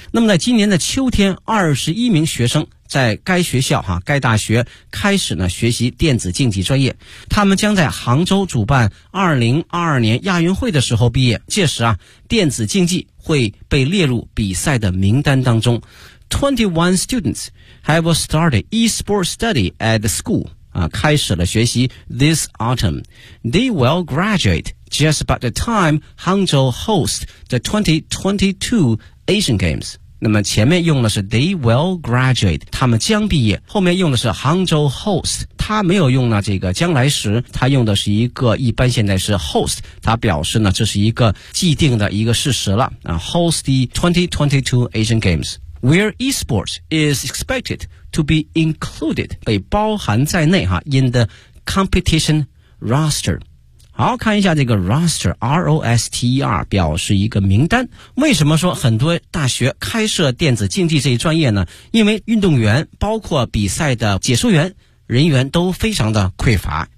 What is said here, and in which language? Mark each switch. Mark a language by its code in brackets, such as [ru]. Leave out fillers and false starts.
[zh] 那么在今年的秋天，21名学生在该学校哈，该大学开始呢学习电子竞技专业，他们将在杭州主办2022年亚运会的时候毕业，届时啊电子竞技会被列入比赛的名单当中。 [en] 21 students have started e-sport study at the school [zh] 啊，开始了学习 [en] this autumn. They will graduate just about the time Hangzhou hosts the 2022 Asian Games。 [zh] 那么前面用的是 [en] they will graduate， [zh] 他们将毕业，后面用的是 Hangzhou host， 他没有用呢这个将来时，他用的是一个一般现在是 host， 他表示呢这是一个既定的一个事实了啊。 [en] Host the 2022 Asian Games where esports is expected to be included， [zh] 被包含在内哈 [en] in the competition roster。 [zh] 好，看一下这个 roster R-O-S-T-E-R 表示一个名单。为什么说很多大学开设电子竞技这一专业呢？因为运动员包括比赛的解说员人员都非常的匮乏。